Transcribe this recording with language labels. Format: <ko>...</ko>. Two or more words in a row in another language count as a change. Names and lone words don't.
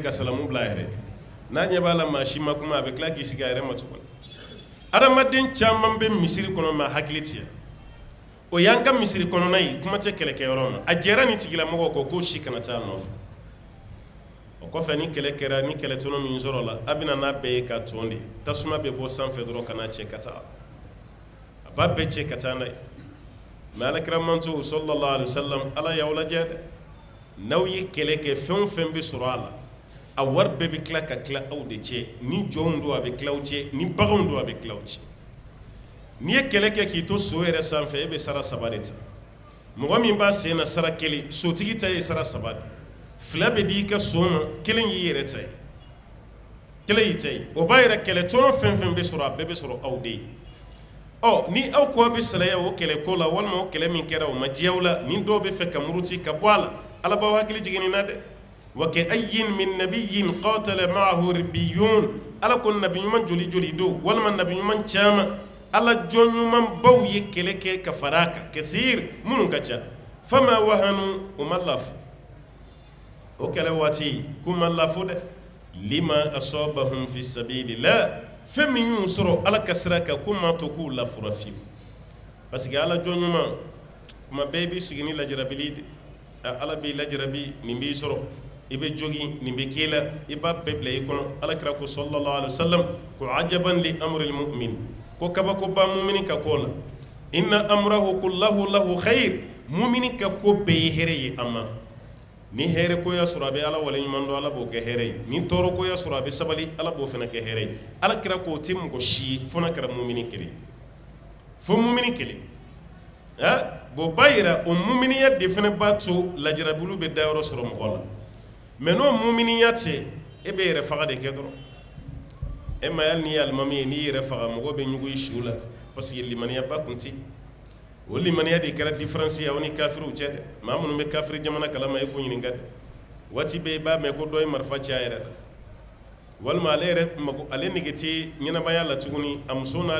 <bm>ka salamu bila a yɛrɛ n'a ɲɛ b'a la maa si ma kuma a bɛ tila k'i sigi a yɛrɛ ma tuguni adamaden caman bɛ misiri kɔnɔ maa hakili tigɛ o y'an ka misiri kɔnɔna ye kuma tɛ kɛlɛkɛyɔrɔ ma a jɛra nin tigilamɔgɔ kɔ k'o si kana taa a nɔfɛ o kɔfɛ ni kɛlɛ kɛra ni kɛlɛtɔnɔ min sɔrɔ la a bɛna n'a bɛɛ ye ka tɔn de tasuma bɛ bɔ sanfɛ dɔrɔn ka n'a cɛ ka taa a b'a bɛɛ cɛ ka taa n'a ye mais alakira manto</bm> <ar>صلى الله عليه وسلم</ar> <bm>ala y'aw lajɛ dɛ n'aw ye kɛlɛ kɛ fɛn o fɛn bɛ sɔrɔ a la a wari bɛɛ bɛ tila ka tila aw de cɛ ni jɔnw don a bɛ tila aw cɛ ni baganw don a bɛ tila aw cɛ n'i ye kɛlɛ kɛ k'i to so yɛrɛ sanfɛ e bɛ sara 3 de ta mɔgɔ min b'a sen na sara 1 sotigi ta ye sara 3 de 2 bɛ di i ka so ma 1 y'i yɛrɛ ta ye 1 y'i ta ye o b'a yɛrɛ kɛlɛ tɔnɔ fɛn fɛn bɛ sɔrɔ a bɛɛ bɛ sɔrɔ aw de ye ɔ ni aw ko aw bɛ salaya o kɛlɛ ko la walima o kɛlɛ min kɛra o ma diya aw la ni dɔw bɛ fɛ ka muruti ka bɔ a la ala b'aw hakili jigin nin na dɛ</bm> <ar>وكأين من نبي قاتل معه ربيون</ar> <bm>ala ko nabi ɲuman joli joli don walima nabi ɲuman caman ala jɔn ɲuman baw ye kɛlɛ kɛ ka fara a kan kasir minnu ka ca</bm> <ar>فما وهنوا</ar> <bm>u ma lafu o kɛlɛ waati k'u ma lafu dɛ</bm> <ar>لما أصابهم في سبيل الله</ar> <bm>fɛn min y'u sɔrɔ ala ka sira kan k'u ma to k'u lafura fiyewu</bm> <fr>parce que</fr> <bm>ala jɔn ɲuman kuma bɛɛ i b'i sigi ni lajarabili de ala b'i lajarabi nin b'i sɔrɔ i bɛ jogi nin bɛ k'i la i b'a bɛɛ bila i kɔnɔ alakira ko</bm> <ar>صلى الله عليه وسلم</ar> <bm>ko</bm> <ar>عجبا لأمر المؤمن</ar> <bm>ko kabakoba mumini ka ko la</bm> <ar>إن أمره كله له خير</ar> <bm>mumini ka ko bɛɛ ye hɛrɛ ye a ma ni hɛrɛ ko y'a sɔrɔ a bɛ ala wale ɲuman dɔn ala b'o kɛ hɛrɛ ye ni tɔɔrɔ ko y'a sɔrɔ a bɛ sabali ala b'o fana kɛ hɛrɛ ye alakira ko o tɛ mɔgɔ si ye fo n'a kɛra mumini kelen fo mumini kelen bon b'a yira o muminiya de fana b'a to lajarabilu bɛ dayɔrɔ sɔrɔ mɔgɔ la mais n'o muminiya tɛ e bɛ yɛrɛ faga de kɛ dɔrɔn e ma yali n'i ye alimami ye n'i yɛrɛ faga mɔgɔ bɛ ɲugu i su la</bm> <fr>parce que</fr> <bm>limaniya ba kun tɛ o limaniya de kɛra différence ye aw ni kafiriw cɛ dɛ maa minnu bɛ kafiri jamana kalama e k'u ɲininka dɛ waati bɛɛ i b'a mɛn ko dɔ ye marifa ci a yɛrɛ la walima ale yɛrɛ mako ale nege tɛ ɲɛnabaya la tuguni a muso n'a</bm>